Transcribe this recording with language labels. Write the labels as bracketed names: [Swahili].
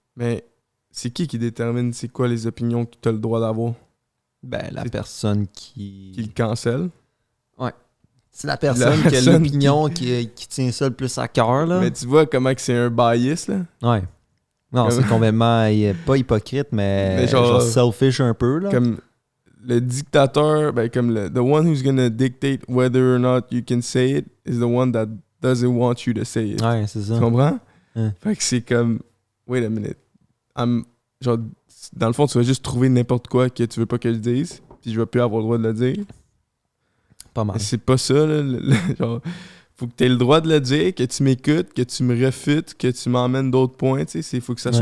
[French] Mais c'est qui détermine c'est quoi les opinions que t'as le droit d'avoir? Ben, la C'est- personne Qui le cancelle. C'est la personne qui a personne l'opinion qui tient ça le plus à cœur, là. Mais tu vois comment que c'est un bias, là? Ouais. Non, Comme- c'est complètement... pas hypocrite, mais Mais genre, genre- selfish un peu, là. Comme le dictateur, ben comme [English] the one who's gonna dictate whether or not you can say it is the one that doesn't want you to say it. [French] Ouais, c'est ça. Tu comprends? Ouais. Fait que c'est comme, [English] wait a minute. [French] Genre, dans le fond, tu vas juste trouver n'importe quoi que tu veux pas que je dise, puis je vais plus avoir le droit de le dire. Pas mal. Mais c'est pas ça, là. Genre, faut que tu aies le droit de le dire, que tu m'écoutes, que tu me refutes, que tu m'emmènes d'autres points, tu sais. Faut que ça soit